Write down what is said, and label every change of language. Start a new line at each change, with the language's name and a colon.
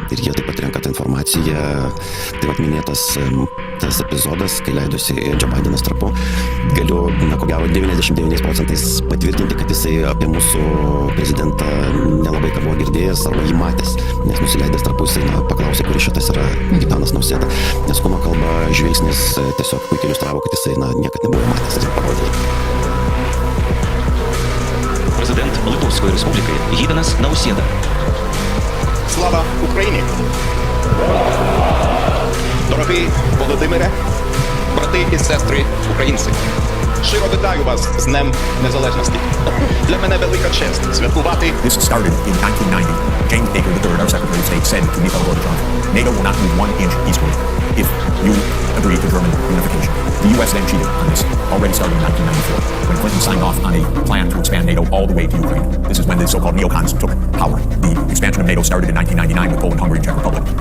Lithuanian: Ir jie taip pat renka tą informaciją. Tai vat minėtas tas epizodas, kai leidosi Joe Bidenas trapu, galiu, na, ko gero 99% patvirtinti, kad jisai apie mūsų prezidentą nelabai ką buvo girdėjęs arba jį matęs. Nes nusileidęs trapu jisai paklausė, kuris šitas yra Gitanas Nausėda. Nes kūno kalba žvilgsnis tiesiog puikiai iliustravo, kad jisai niekad nebuvo matęs ir parodė.
Ukrainian: Президент Литовської Республіки Гітанас Наусєда. Слава Україні! Дорогий Володимире, брати і сестри українці, щиро вітаю вас з Днем Незалежності. Для мене велика честь святкувати.
English: This started in 1990. James Baker III, our Secretary of State, said to Mikhail Gorbachev, NATO will not move 1 inch eastward if you agree to German unification. The U.S. then cheated on this, already starting in 1994, when Clinton signed off on a plan to expand NATO all the way to Ukraine. This is when the so-called neocons took power. The expansion of NATO started in 1999 with Poland, Hungary, and Czech Republic.